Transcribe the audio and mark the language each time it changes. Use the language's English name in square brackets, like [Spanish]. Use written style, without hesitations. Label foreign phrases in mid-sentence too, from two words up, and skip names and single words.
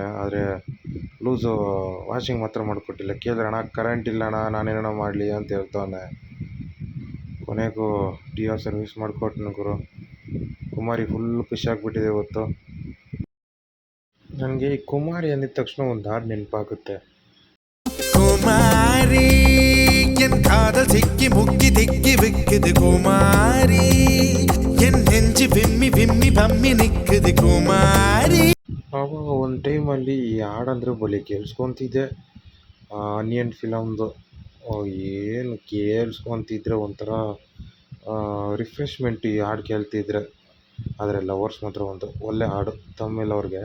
[Kannada] ಆದರೆ ಲೂಸು ವಾಷಿಂಗ್ ಮಾತ್ರ ಮಾಡಿಕೊಟ್ಟಿಲ್ಲ. ಕೇಳಿದ್ರೆ ಅಣ್ಣ ಕರೆಂಟ್ ಇಲ್ಲ ಅಣ್ಣ, ನಾನೇನೋ ಮಾಡಲಿ ಅಂತ ಹೇಳ್ತಾನೆ. ಕೊನೆಗೂ ಡಿಯೋ ಸರ್ವಿಸ್ ಮಾಡಿಕೊಟ್ನು ಗುರು. ಕುಮಾರಿ ಫುಲ್ಲು ಖುಷಿಯಾಗ್ಬಿಟ್ಟಿದೆ ಇವತ್ತು. ನನಗೆ ಈ ಕುಮಾರಿ ಅಂದಿದ ತಕ್ಷಣ ಒಂದು ಹಾಡು ನೆನಪಾಗುತ್ತೆ. [Tamil] குமாரி என் காதல் சிக்கி முக்கி திக்கி விக்குது குமாரி. [Kannada] ಆವಾಗ ಒಂದು ಟೈಮಲ್ಲಿ ಈ ಹಾಡಂದ್ರೆ ಬಲೆ ಕೇಳಿಸ್ಕೊತಿದ್ದೆ ಆನಿಯನ್ ಫಿಲಮ್ದು. ಏನು ಕೇಳಿಸ್ಕೊತಿದ್ರೆ ಒಂಥರ ರಿಫ್ರೆಶ್ಮೆಂಟ್ ಈ ಹಾಡು ಕೇಳ್ತಿದ್ರೆ. ಆದರೆ ಲವರ್ಸ್ ಮಾತ್ರ ಒಂದು ಒಳ್ಳೆ ಹಾಡು ತಮಿಳ್ ಅವ್ರಿಗೆ.